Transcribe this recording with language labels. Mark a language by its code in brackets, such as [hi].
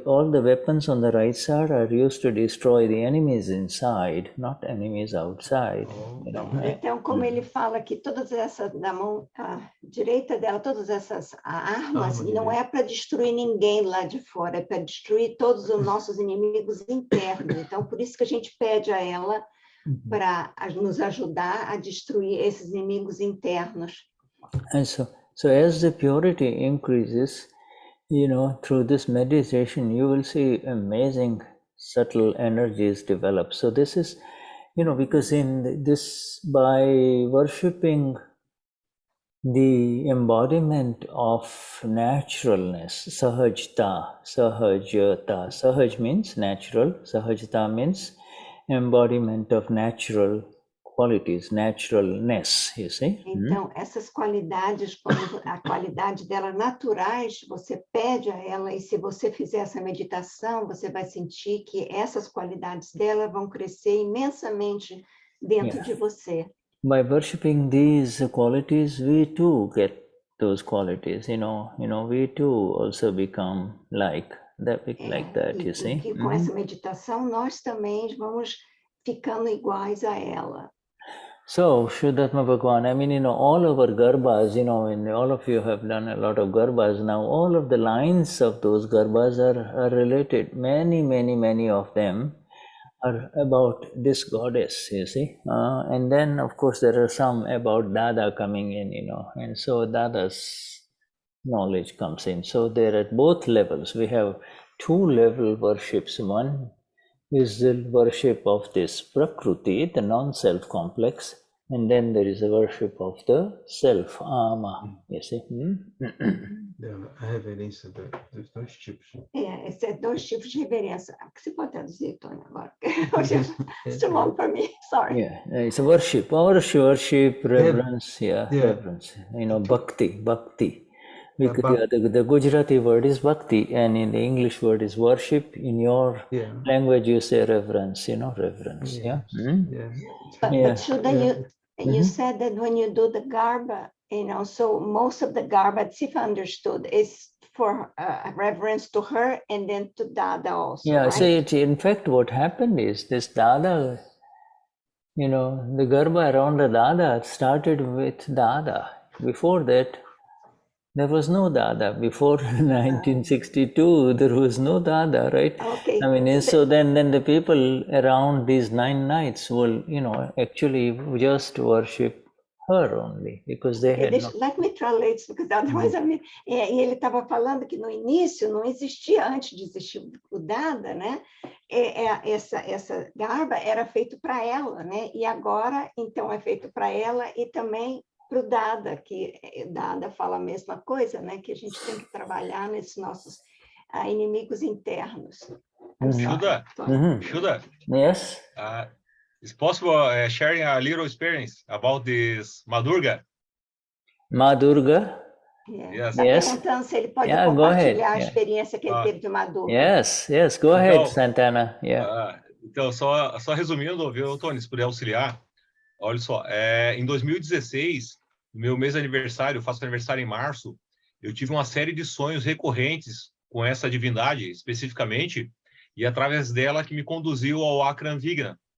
[en] All the weapons on the right side are used to destroy the enemies inside, not enemies outside. [pt] Então, como ele fala que todas essas, na mão direita dela, todas essas armas, não é para destruir ninguém lá de fora, é para destruir todos os nossos inimigos internos. Então, por isso que a gente pede a ela para nos ajudar a destruir esses inimigos internos. [en] And so as the purity increases, through this meditation, you will see amazing subtle energies develop. So this is, because in this, by worshipping the embodiment of naturalness, sahajta, sahaj means natural, sahajta means embodiment of natural qualities, naturalness, you see. [pt] Então, essas qualidades, a qualidade delas naturais, você pede a ela, e se você fizer essa meditação, você vai sentir que essas qualidades dela vão crescer imensamente dentro de você. [en] By worshipping these qualities, we too get those qualities, we too also become like that, you see. [pt] E com essa meditação, nós também vamos ficando iguais a ela. [en] So, Shuddhatma Bhagwan, all our garbhas, and all of you have done a lot of garbhas now, all of the lines of those garbhas are related. Many of them are about this goddess, you see. And then, of course, there are some about Dada coming in, and so Dada's knowledge comes in. So they're at both levels. We have two-level worships. One is the worship of this Prakruti, the non-self complex, and then there is a worship of the self, Ama, you see. [pt] A reverência dos dois tipos. Esses dois tipos de reverência. Você pode traduzir, Tony, agora? [en] It's too long for me, sorry. Yeah, it's a worship, reverence, reverence, bhakti. Because the Gujarati word is bhakti, and in the English word is worship. In your language, you say reverence, reverence. But Shuddha, you said that when you do the garba, so most of the garba, if understood, is for reverence to her and then to Dada also. Yeah, right? see, in fact, what happened is this Dada, the garba around the Dada started with Dada. Before that, there was no Dada. Before 1962, there was no Dada, right? Okay. So then the people around these 9 nights will, actually just worship her only, because they had no... Let me translate, because otherwise [pt] e ele estava falando que no início não existia, antes de existir o Dada, né? Essa garba era feito para ela, né? E agora, então, é feito para ela e também para o Dada, que Dada fala a mesma coisa, né? Que a gente tem que trabalhar nesses nossos inimigos internos. [en] Shuddha, Shuddha. Yes? It's possible sharing a little experience about this Madurga? Madurga? Yes. Yes. [pt] Perguntando se ele pode [en] Yeah, go ahead. [pt] compartilhar a experiência que ele teve de Madurga. [en] Yes, go ahead, Santana. Yeah. [pt] Então, só resumindo, viu, Tony, se puder auxiliar. Olha só, em 2016, no meu mês de aniversário, eu faço aniversário em março, eu tive uma série de sonhos recorrentes com essa divindade, especificamente, e através dela que me conduziu ao Akram Vignan.